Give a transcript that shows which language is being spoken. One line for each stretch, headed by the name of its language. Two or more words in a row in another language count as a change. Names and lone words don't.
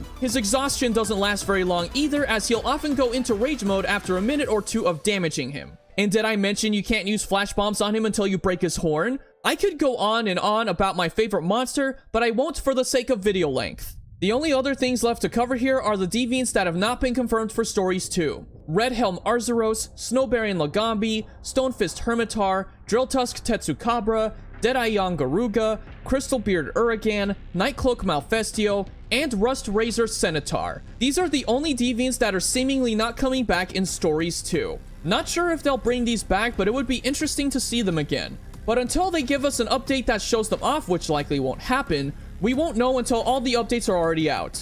English: His exhaustion doesn't last very long either, as he'll often go into rage mode after a minute or two of damaging him. And did I mention you can't use flash bombs on him until you break his horn? I could go on and on about my favorite monster, but I won't for the sake of video length. The only other things left to cover here are the Deviants that have not been confirmed for Stories 2. Red Helm Arzuros, Snowberry Lagambi, Stonefist Hermitar, Drilltusk Tetsukabra, Deadeye Garuga, Crystalbeard Uragan, Nightcloak Malfestio, and Rust Razor Centaur. These are the only Deviants that are seemingly not coming back in Stories 2. Not sure if they'll bring these back, but it would be interesting to see them again. But until they give us an update that shows them off, which likely won't happen, we won't know until all the updates are already out.